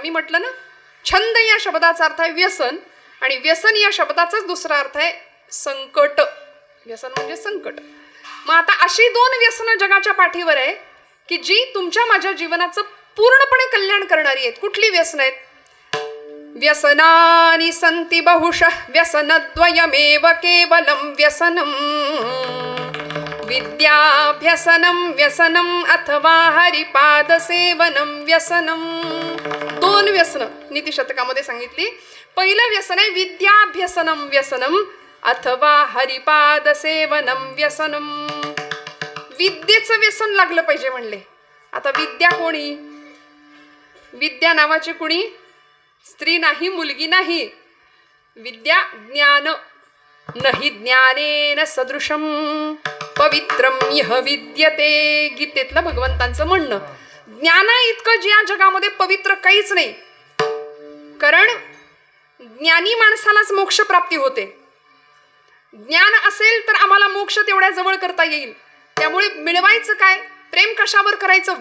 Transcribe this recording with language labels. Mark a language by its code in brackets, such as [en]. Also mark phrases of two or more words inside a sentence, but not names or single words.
[mr] मी म्हटलं ना, छंद या शब्दाचा अर्थ आहे व्यसन, आणि व्यसन या शब्दाचाच दुसरा अर्थ आहे संकट. व्यसन म्हणजे संकट. मग आता अशी 2 व्यसनं जगाच्या पाठीवर आहे की जी तुमच्या माझ्या जीवनाचं पूर्णपणे कल्याण करणारी आहेत. कुठली व्यसन आहेत? [sa] व्यसनानि सन्ति बहुशः व्यसनद्वयमेव केवलं व्यसनम् विद्याभ्यसनं व्यसनम् अथवा हरिपादसेवनं व्यसनम्. [mr] 2 व्यसनं नीतिशतकामध्ये सांगितली. पहिलं व्यसन आहे [sa] विद्याभ्यसनं व्यसनम् अथवा हरिपादसेवनं व्यसनम्. [mr] विद्येचं व्यसन लागलं पाहिजे म्हणले. आता विद्या कोणी? विद्या नावाची कुणी? स्त्री नाही, मुलगी नाही. विद्या ज्ञान. [sa] नहि ज्ञानेन सदृशम पवित्रम यह विद्यते. [mr] गीतेतलं भगवंतांचं म्हणणं. ज्ञाना इतकं ज्या जगामध्ये पवित्र काहीच नाही. कारण ज्ञानी माणसालाच मोक्ष प्राप्ती होते. ज्ञान असेल तर आम्हाला मोक्ष तेवढ्या जवळ करता येईल. त्यामुळे मिळवायचं काय? प्रेम कशावर करायचं?